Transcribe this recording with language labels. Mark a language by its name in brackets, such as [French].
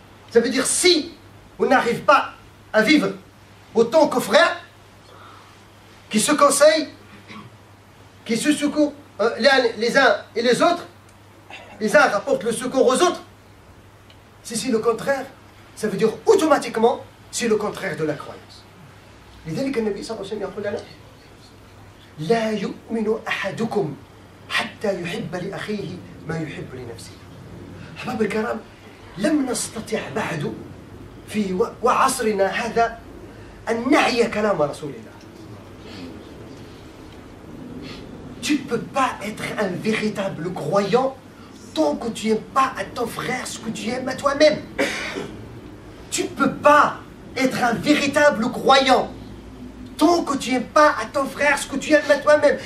[French] Ça veut dire si on n'arrive pas à vivre autant que frères, qui se conseillent, qui se secourent les uns et les autres, les uns rapportent le secours aux autres, si le contraire, ça veut dire automatiquement c'est le contraire de la croyance. [Arabic] لذلك النبي صلى الله عليه وسلم يقول لنا لا يؤمن أحدكم حتى يحب لأخيه ما يحب لنفسه. أحباب الكرام، لم نستطع بعد في وعصرنا هذا أن نعي كلام رسول الله. [French] Tu ne peux pas être un véritable croyant tant que tu n'aimes pas à ton frère ce que tu aimes à toi-même. Tu ne peux pas être un véritable croyant tant que tu n'aimes pas à ton frère ce que tu aimes à toi-même.